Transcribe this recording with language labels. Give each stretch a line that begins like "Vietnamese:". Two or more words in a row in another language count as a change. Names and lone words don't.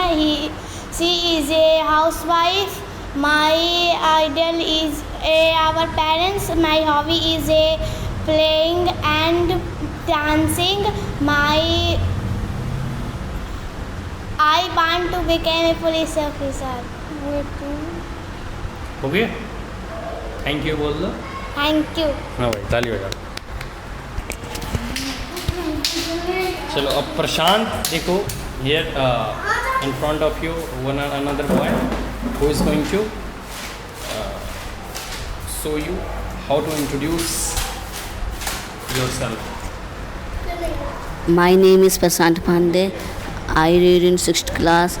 English: She is a housewife. My idol is our parents. My hobby is playing and dancing. I want to become a police officer.
Hindi: हो गया?
English: Thank you
Hindi: बोल दो.
English: Thank you.
Hindi: हाँ भाई ताली बजा. चलो अब प्रशांत देखो
English: here in front of you another boy who is going to show you how to introduce yourself. My name is Prashant Pandey. I read in 6th class.